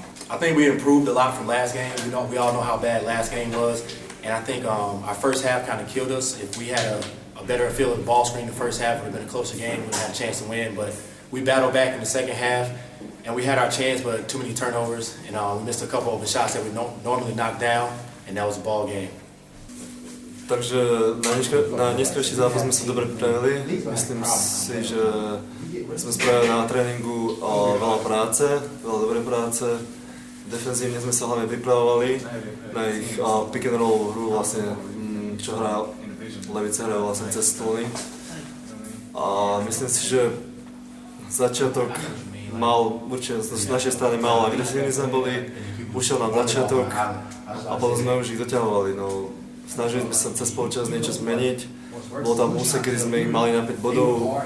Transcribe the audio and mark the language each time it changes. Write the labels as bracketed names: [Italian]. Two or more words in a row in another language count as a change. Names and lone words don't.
[English] I think we improved a lot from last game. We all know how bad last game was, and I think our first half kind of killed us. If we had a better feel of the ball screen the first half, it would have been a closer game. We would have had a chance to win, but we battled back in the second half, and we had our chance, but too many turnovers, and we missed a couple of shots that we normally knock down, and that was a ball game. [Slovak] Takže na neskorší zápas sme sa dobre pripravili. Myslím si, že sme spravili na tréningu veľa práce, veľa dobrej práce. Defenzívne sme sa hlavne pripravovali na ich [English] pick and roll [Slovak] hru, vlastne, čo hrá Levice, hrajú vlastne cez stôly. A myslím si, že začiatok mal, určite z našej strany mal agresívny sme boli, ušiel nám začiatok a potom sme už ich doťahovali. No, snažili sme sa cez polčas niečo zmeniť. Bol tam úsek, kedy sme ich mali na 5 bodov.